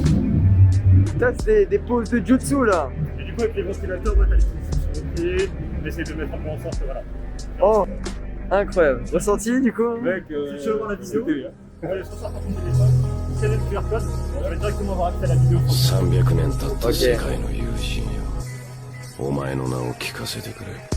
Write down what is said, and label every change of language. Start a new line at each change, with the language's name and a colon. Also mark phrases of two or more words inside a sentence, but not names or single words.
French: Putain, c'est des poses de jutsu là. Et du coup, avec les ventilateurs, t'as les sensations sur le pied, on essaie de mettre un peu en sorte, voilà. Oh, incroyable. Ressenti du coup? Mec, Si tu veux voir la vidéo, on va aller sur ça par ton téléphone, scanner le QR code, on va directement avoir accès à la vidéo.
Japanese: 300 年経った世界の友人よ、お前の名を聞かせてくれ。